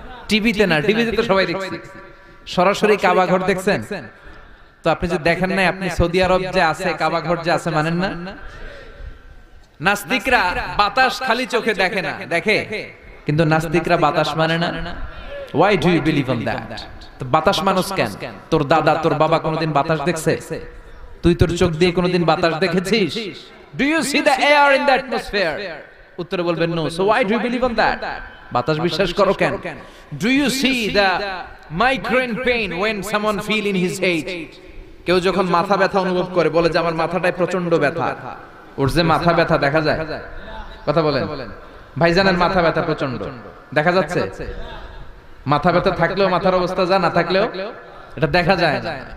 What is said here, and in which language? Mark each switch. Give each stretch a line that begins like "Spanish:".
Bangla: টিভিতে না, টিভিতে তো সবাই দেখছে। সরাসরি কাবা ঘর দেখছেন? তো আপনি যে দেখেন নাই, আপনি সৌদি আরব যে আছে কাবা ঘর যে আছে মানেন না? নাস্তিকরা বাতাস খালি চোখে দেখে না, দেখে, কিন্তু নাস্তিকরা বাতাস মানে না।
English: Why do you believe on that?
Bangla: তো বাতাস মানুষ কেন? তোর দাদা তোর বাবা কোনোদিন বাতাস দেখছে? তুই তোর চোখ দিয়ে কোনোদিন বাতাস দেখেছিস?
English: Do you see the air in the atmosphere?
Bangla: উত্তরে বলবেন no.
English: So why do you believe on that?
Bangla: বাতাস বিশ্বাস করো কেন?
English: Do you see the migraine pain when someone feel in his head?
Bangla: কেউ যখন মাথা ব্যথা অনুভব করে বলে যে আমার মাথাটায় প্রচন্ড ব্যথা, ওর যে মাথা ব্যথা দেখা যায়। কথা বলেন। ভাইজানের মাথা ব্যথা প্রচন্ড দেখা যাচ্ছে? মাথা ব্যথা থাকলেও মাথার অবস্থা যা, না থাকলেও এটা দেখা যায় না।